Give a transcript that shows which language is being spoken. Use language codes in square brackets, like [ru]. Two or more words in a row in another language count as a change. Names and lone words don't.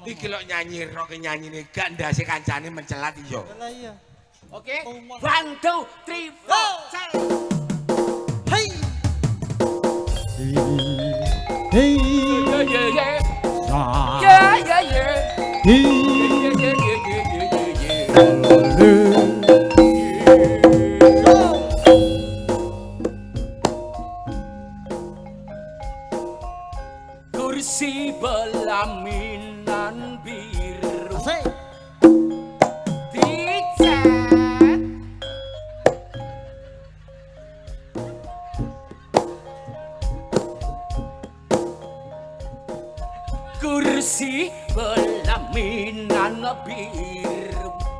[jv] iki lho nyanyi rock nyanyine gak ndase kancane mencelat iya. Lah iya. [en] Oke. 1 2 3 4 say. Hey. Hey. Yeah yeah yeah. Ah. Yeah yeah yeah. Hey. Yeah yeah yeah yeah yeah. [id] Kursi belaminan biru Asik. dicat kursi belaminan biru